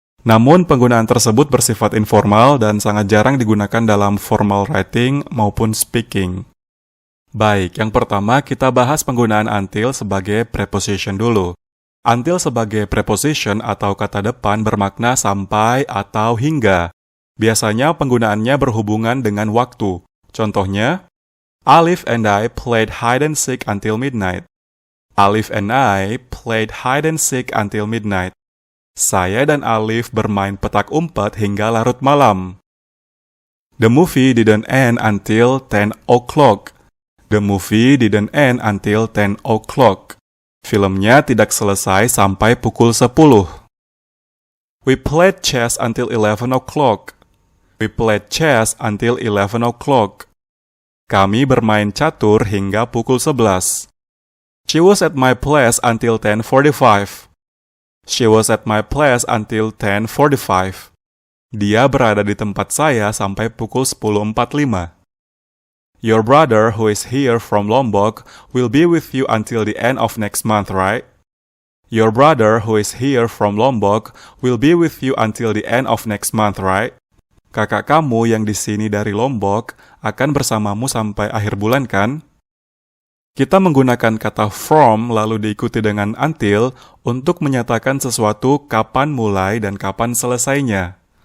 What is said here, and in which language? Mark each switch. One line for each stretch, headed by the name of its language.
Indonesian: Namun, penggunaan tersebut bersifat informal dan sangat jarang digunakan dalam formal writing maupun speaking. Baik, yang pertama kita bahas penggunaan until sebagai preposition dulu. Until sebagai preposition atau kata depan bermakna sampai atau hingga. Biasanya penggunaannya berhubungan dengan waktu. Contohnya,
English: Alif and I played hide and seek until midnight. Alif and I played hide and seek until midnight.
Indonesian: Saya dan Alif bermain petak umpet hingga larut malam.
English: The movie didn't end until 10 o'clock. The movie didn't end until 10 o'clock.
Indonesian: Filmnya tidak selesai sampai pukul 10.
English: We played chess until 11 o'clock. We played chess until 11 o'clock.
Indonesian: Kami bermain catur hingga pukul 11.
English: She was at my place until 10:45. She was at my place until 10:45.
Indonesian: Dia berada di tempat saya sampai pukul 10:45.
English: Your brother who is here from Lombok will be with you until the end of next month, right? Your brother who is here from Lombok will be with you until the end of next month, right?
Indonesian: Kakak kamu yang di sini dari Lombok akan bersamamu sampai akhir bulan, kan? Kita menggunakan kata from lalu diikuti dengan until untuk menyatakan sesuatu kapan mulai dan kapan selesainya.